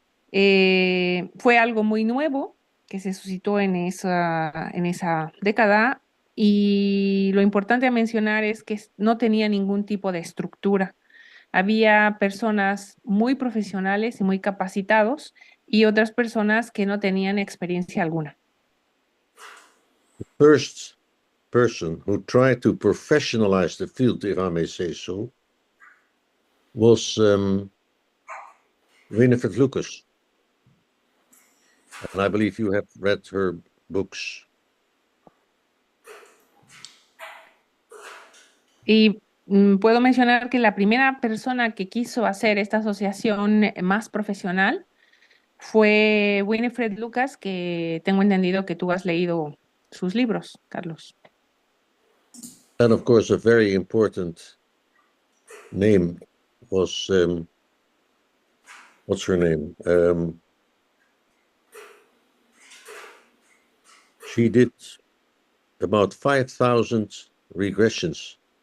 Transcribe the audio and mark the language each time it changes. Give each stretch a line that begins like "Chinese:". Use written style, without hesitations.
Spanish: Fue algo muy nuevo que se suscitó en esa década y lo importante a mencionar es que no tenía ningún tipo de estructura. Había personas muy profesionales y muy capacitados y otras personas que no tenían experiencia alguna.
English: First person who tried to professionalize the field, if I may say so, was Winifred Lucas. And I believe you have read her books.
Spanish: Y puedo mencionar que la primera persona que quiso hacer esta asociación más profesional fue Winifred Lucas, que tengo entendido que tú has leído sus libros, Carlos.
English: And of course, a very important name was, what's her name? She did about 5,000 regressions.